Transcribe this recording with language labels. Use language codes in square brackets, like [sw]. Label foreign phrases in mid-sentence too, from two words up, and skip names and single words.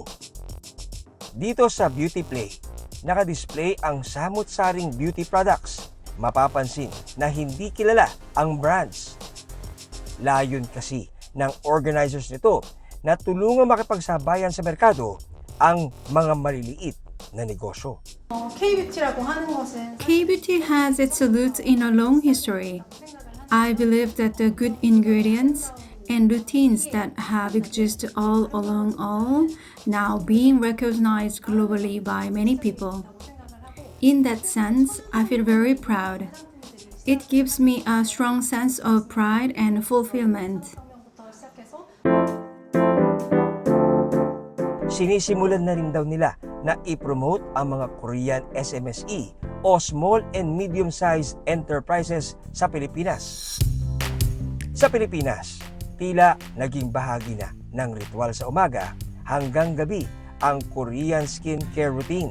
[tl] Dito sa Beauty Play, nakadisplay ang samut-saring [en] beauty products. [tl] Mapapansin na hindi kilala ang brands. Layon kasi ng organizers nito na tulungang makipagsabayan sa merkado ang mga maliliit na negosyo. [ko] K-beauty라고 하는 것은 [en] K-beauty has its roots in a long history. I believe that the good ingredients and routines that have existed all along are now being recognized globally by many people. In that sense, I feel very proud. It gives me a strong sense of pride and fulfillment. [tl] Sinisimulan na rin daw nila na i-promote ang mga Korean SMSE o [en] Small and Medium-Sized Enterprises [tl] sa Pilipinas. Sa Pilipinas, tila naging bahagi na ng ritual sa umaga hanggang gabi ang [en] Korean skincare routine.